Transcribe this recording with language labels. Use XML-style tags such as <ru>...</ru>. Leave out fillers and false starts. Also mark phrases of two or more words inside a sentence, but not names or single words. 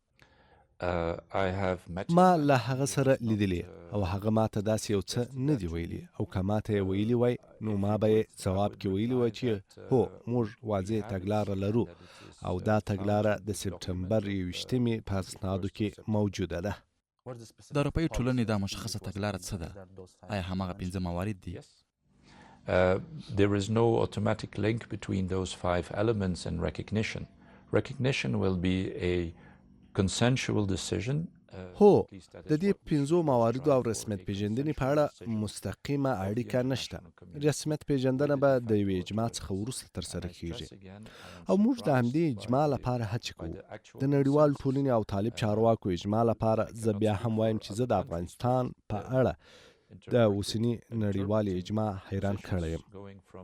<ps>ما له هغه سره لیدلی او هغه ماته داسې یو څه نه دی ویلي او که ماته یې ویلي وای نو ما به یې ځواب کې ویلي وای چې هو موږ واضح تګلاره لرو او دا تګلاره د سپټمبر 21 په اسنادو کې موجوده ده. د اروپایي ټولنې دا مشخصه تګلاره څه ده؟ آیا هماغه 5 موارد دي؟</ps> <en>There is no automatic link between those 5 elements and recognition. Recognition will be a consensual decision.</en> <ps>هو د دې 5 مواردو او رسمیت پیژندنې په اړه مستقیمه اړیکه نشته. رسمیت پیژندنه به د یوې اجماع څخه وروسته ترسره کیږي او موږ د همدې اجماع لپاره هڅه کوو. د نړیوال ټولنې او طالب چارواکو اجماع لپاره زه بیا هم وایم چې زه د افغانستان په اړه د اوسنی نړیوال اجماع حیران کړی یم.</ps>